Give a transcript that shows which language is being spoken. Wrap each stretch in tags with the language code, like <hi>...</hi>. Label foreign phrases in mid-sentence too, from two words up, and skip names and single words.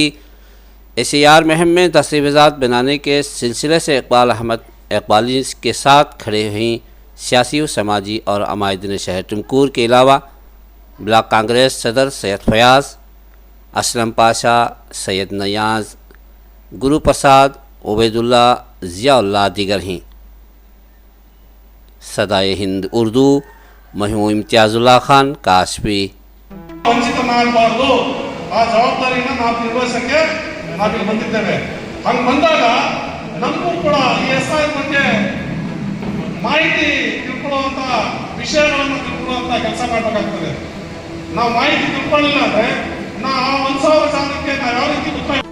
<ur>SIR مہم میں دستاویزات بنانے کے سلسلے سے اقبال احمد اقبالی کے ساتھ کھڑے ہوئی سیاسی و سماجی اور عمائدین شہر ٹمکور کے علاوہ بلاک کانگریس صدر سید فیاض، اسلم پاشا، سید نیاز، گرو پرساد، عبیداللہ، ضیاءاللہ دیگر ہیں. صدائے ہند اردو میں ہوں امتیاز اللہ خان کاشفی.</ur> <kn>ವಂಚಿತ ಮಾಡಬಾರದು, ಆ ಜವಾಬ್ದಾರಿಯನ್ನು ನಾವು ನಿರ್ವಹಿಸಕ್ಕೆ ನಾವಿಲ್ಲಿ ಬಂದಿದ್ದೇವೆ. ಹಂಗೆ ಬಂದಾಗ ನಮಗೂ ಕೂಡ ಈ SIR ಬಗ್ಗೆ ಮಾಹಿತಿ ತಿಳ್ಕೊಳ್ಳುವಂಥ ವಿಷಯಗಳನ್ನು ತಿಳ್ಕೊಳ್ಳುವಂಥ ಕೆಲಸ ಮಾಡಬೇಕಾಗ್ತದೆ. ನಾವು ಮಾಹಿತಿ ತಿಳ್ಕೊಳ್ಳಿಲ್ಲ ಅಂದರೆ ನಾವು 1,000 ಜನಕ್ಕೆ ನಾವು ಯಾವ ರೀತಿ ಉತ್ತರ.</kn>